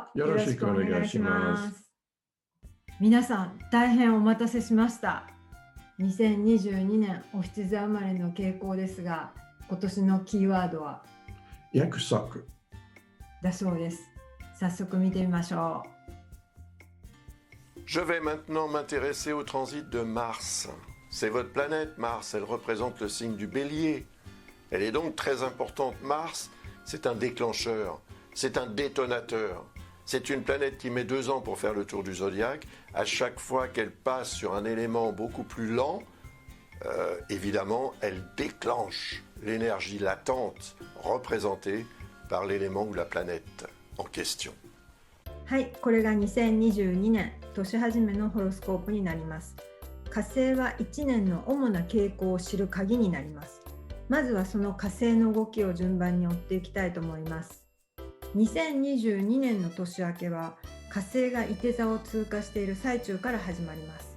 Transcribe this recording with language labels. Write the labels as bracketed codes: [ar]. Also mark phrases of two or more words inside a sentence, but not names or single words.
[ja] よろしくお願いします。皆さん、大変お待たせしました。2022年お羊座生まれの傾向ですが、今年のキーワードは約束だそうです。早速見てみましょう。 [fr] Je vais maintenant m'intéresser au transit de Mars. C'est votre planète, Mars, elle représente le signe du bélier. Elle est donc très importante. Mars, c'est un déclencheur, c'est un détonateur. C'est une planète qui met 2 ans pour faire le tour du zodiaque. À chaque fois qu'elle passe sur un élément beaucoup plus lent, évidemment, elle déclenche l'énergie latente représentée par l'élément ou la planète en question. [ja] はい、これが2022年年始めのホロスコープになります。火星は1年の主な傾向を知る鍵になります。まずはその火星の動きを順番に追っていきたいと思います。2022年の年明けは火星が射手座を通過している最中から始まります。